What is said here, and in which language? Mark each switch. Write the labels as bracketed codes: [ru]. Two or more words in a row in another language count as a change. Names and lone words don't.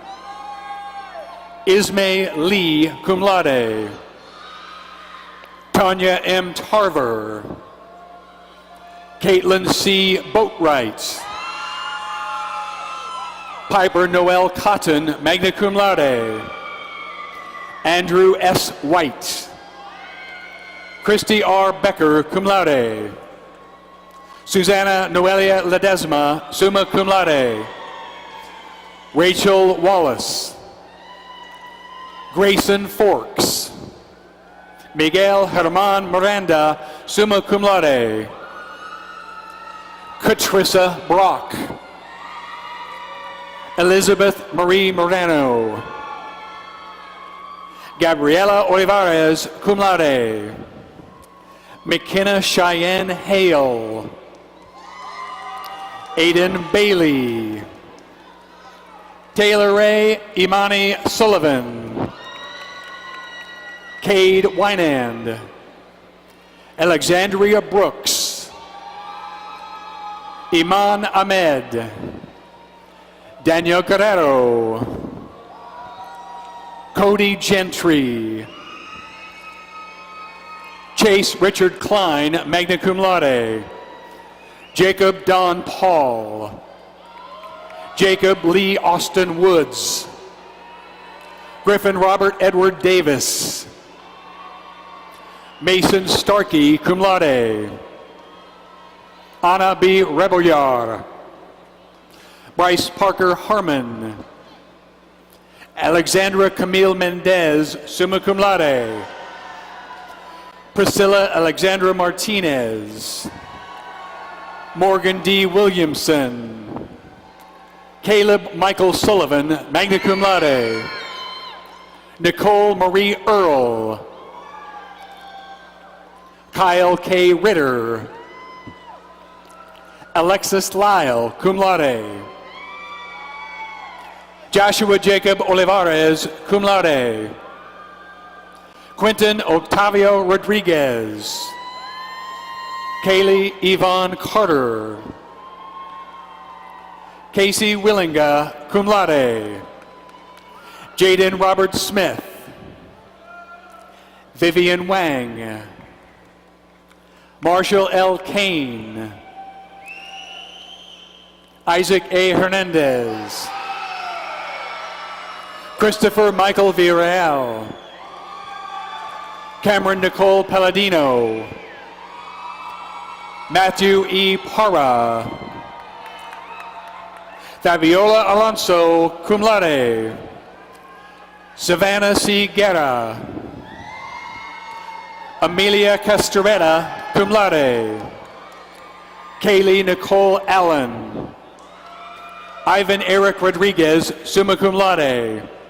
[en] Ismay Lee, [la] cum laude. [en] Tanya M. Tarver. Caitlin C. Boatwright. Piper Noel Cotton, [la] magna cum laude. [en] Andrew S. White. Christy R. Becker, [la] cum laude. [en] Susanna Noelia Ledesma, [la] summa cum laude. [en] Rachel Wallace. Grayson Forks. Miguel Herman Miranda, [la] summa cum laude. [en] Katrissa Brock. Elizabeth Marie Morano. Gabriela Olivares, [la] cum laude. [en] McKenna Cheyenne Hale. Aiden Bailey. Taylor Ray Imani Sullivan. Cade Wynand. Alexandria Brooks. Iman Ahmed. Daniel Guerrero. Cody Gentry. Chase Richard Klein, [la] magna cum laude. [en] Jacob Don Paul. Jacob Lee Austin Woods. Griffin Robert Edward Davis. Mason Starkey, [la] cum laude. [en] Anna B. Rebelliar. Bryce Parker Harmon. Alexandra Camille Mendez, [la] summa cum laude. [en] Priscilla Alexandra Martinez. Morgan D. Williamson. Caleb Michael Sullivan, [la] magna cum laude. [en] Nicole Marie Earl. Kyle K. Ritter. Alexis Lyle, [la] cum laude. [en] Joshua Jacob Olivares, [la] cum laude. [en] Quentin Octavio Rodriguez. Kaylee Yvonne Carter. Casey Willinga, [la] cum laude. [en] Jaden Robert Smith. Vivian Wang. Marshall L. Kane. Isaac A. Hernandez. Christopher Michael Villarreal. Cameron Nicole Palladino. Matthew E. Parra. Fabiola Alonso, [la] cum laude. [en] Savannah C. Guerra. Amelia Castoretta, [la] cum laude. [en] Kaylee Nicole Allen. Ivan Eric Rodriguez, [la] summa cum laude.